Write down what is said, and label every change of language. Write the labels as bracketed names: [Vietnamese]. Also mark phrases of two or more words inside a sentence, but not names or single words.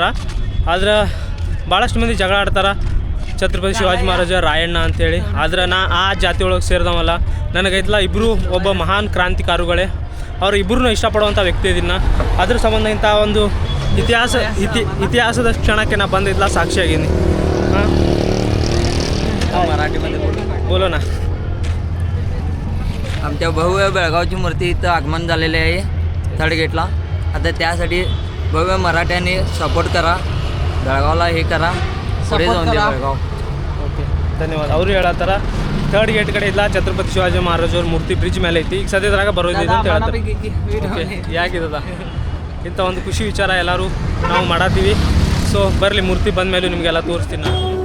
[Kannada] ಆದ್ರೆ ಭಾಳಷ್ಟು ಮಂದಿ ಜಗಳ ಆಡ್ತಾರೆ ಛತ್ರಪತಿ ಶಿವಾಜಿ ಮಹಾರಾಜ ರಾಯಣ್ಣ ಅಂಥೇಳಿ. ಆದ್ರೆ ನಾ ಆ ಜಾತಿ ಒಳಗೆ ಸೇರಿದವಲ್ಲ. ನನಗೈತಲ್ಲ ಇಬ್ಬರು ಒಬ್ಬ ಮಹಾನ್ ಕ್ರಾಂತಿಕಾರಿಗಳೇ. ಅವ್ರು ಇಬ್ಬರೂ ಇಷ್ಟಪಡುವಂಥ ವ್ಯಕ್ತಿ ಇದನ್ನು. ಅದ್ರ ಸಂಬಂಧ ಇಂಥ ಒಂದು ಇತಿಹಾಸದ ಕ್ಷಣಕ್ಕೆ ನಾ ಬಂದಿದ್ಲ साक्षीआगीनी. हां [Marathi] मराठीमध्ये [Hindi] बोलो ना. [Marathi] आमच्या भव्य बेळगावची मूर्ती इथं आगमन झालेली आहे थर्ड गेटला. आता त्यासाठी भव्य मराठ्यांनी सपोर्ट करा, बेळगावला हे करा, पुढे जाऊन दे बेळगाव. [Kannada] ಓಕೆ ಧನ್ಯವಾದ. ಅವರು ಹೇಳತ್ತಾರ ಥರ್ಡ್ ಗೇಟ್ ಕಡೆ ಇಲ್ಲ ಛತ್ರಪತಿ ಶಿವಾಜಿ ಮಹಾರಾಜ್ ಅವ್ರ ಮೂರ್ತಿ ಬ್ರಿಡ್ಜ್ ಮೇಲೆ ಐತಿ, ಈಗ ಸದ್ಯದ್ರಾಗ ಬರೋದಿದೆ ಅಂತ ಹೇಳ್ತಾರೆ. ಓಕೆ ಯಾಕಿದದ ಇಂಥ ಒಂದು ಖುಷಿ ವಿಚಾರ ಎಲ್ಲರೂ ನಾವು ಮಾಡತ್ತೀವಿ. ಸೊ ಬರಲಿ, ಮೂರ್ತಿ ಬಂದ ಮೇಲೂ ನಿಮಗೆಲ್ಲ ತೋರಿಸ್ತೀನಿ ನಾನು.